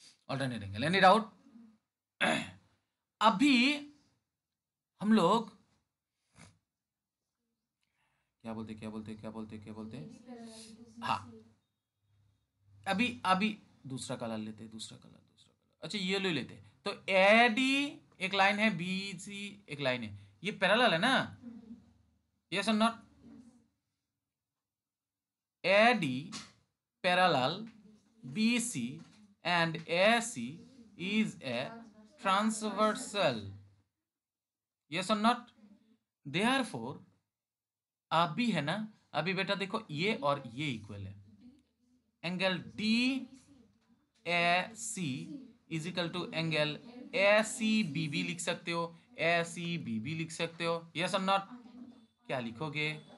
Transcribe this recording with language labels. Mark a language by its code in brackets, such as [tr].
[en] Alternate angle, any doubt? [hi] अभी हम लोग क्या बोलते, हाँ, अभी दूसरा कलर लेते, दूसरा कलर, अच्छा ये ले लेते। तो ए डी एक लाइन है, बी सी एक लाइन है, ये पैरेलल है ना, [en] Yes और not? AD parallel BC and AC is a transversal, yes or not? [hi] Therefore अभी है ना, अभी बेटा देखो ये और ये इक्वल है, [en] angle D A C is equal to angle A C B [hi] भी लिख सकते हो, ए सी बी भी लिख सकते हो, [en] Yes और not? [hi] क्या लिखोगे?